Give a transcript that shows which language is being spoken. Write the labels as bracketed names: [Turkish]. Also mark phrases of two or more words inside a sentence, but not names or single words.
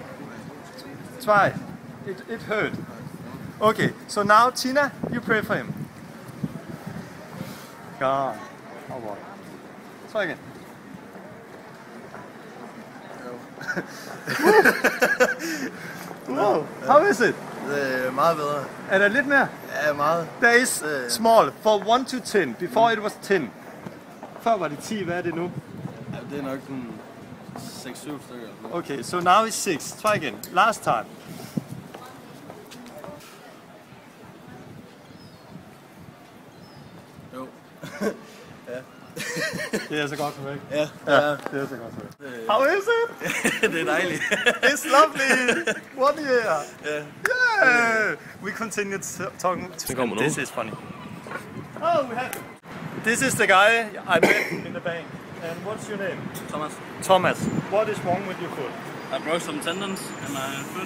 [English] Try. It hurt. Okay, so now Tina, you pray for him. God. Oh boy. Try again. Wow. How is it? [Danish] Det er meget bedre. Er der lidt mere? Ja, meget. [English] There is small, for 1 to 10. Before it was 10. [Danish] Før var det 10, hvad er det nu? Ja, det er nok sådan 6-7 stykker. [English] Okay, so now it's 6. Try again. Last time. [Danish] Jo. Det er så godt for mig. Ja. Ja, det er så godt for mig. [English] How is it? [Danish] Det er dejligt. [English] It's lovely. 1 year. Yeah. We continue talking. This is funny. Oh, we have. This is the guy I met in the bank. And what's your name? Thomas. Thomas. What is wrong with your foot? I broke some tendons in my foot.